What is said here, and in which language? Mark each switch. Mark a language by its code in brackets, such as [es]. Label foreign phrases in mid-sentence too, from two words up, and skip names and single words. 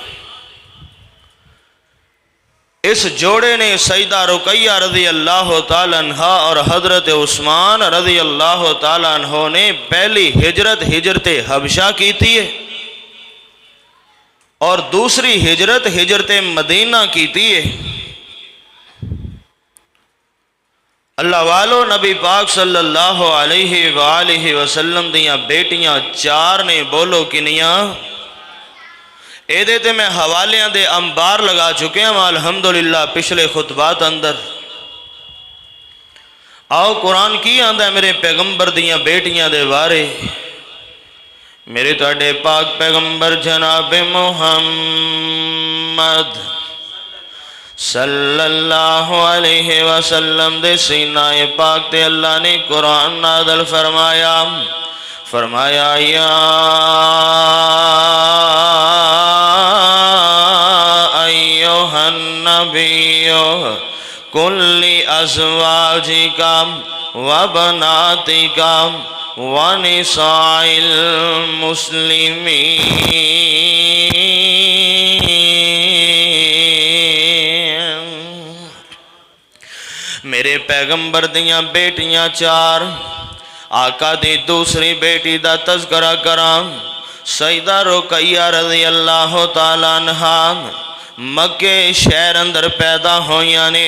[hi] इस जोड़े ने सईदा रुकैया [ar] رضي الله تعالى عنها [hi] और हज़रत उस्मान [ar] رضي الله تعالى عنه [hi] ने पहली हिजरत हिजरत हबशा की थी और दूसरी हिजरत हिजरत मदीना की थी। [pa] اللہ والو، نبی پاک [ar] صلى الله عليه وسلم [pa] دیاں بیٹیاں 4 نے، بولو کنیاں? یے میں حوالیاں دے انبار لگا چکے ہیں الحمدللہ پچھلے خطبات اندر. آؤ قرآن کی آندا میرے پیغمبر دیاں بیٹیاں دے بارے. میرے تہاڈے پاک پیغمبر جناب محمد [ar] صلى الله عليه وسلم [pa] دے سینۂ پاک تے اللہ نے قرآن نازل فرمایا. [ar] فرمایا يا أيها النبي قل لأزواجك وبناتك ونساء المسلمين. [pa] میرے پیغمبر دیاں بیٹیاں 4، آقا دی دوسری بیٹی دا تذکرہ کراں. سیدہ رقیہ [ar] رضي الله تعالى عنها [pa] مکے شہر اندر پیدا ہوئیاں نے.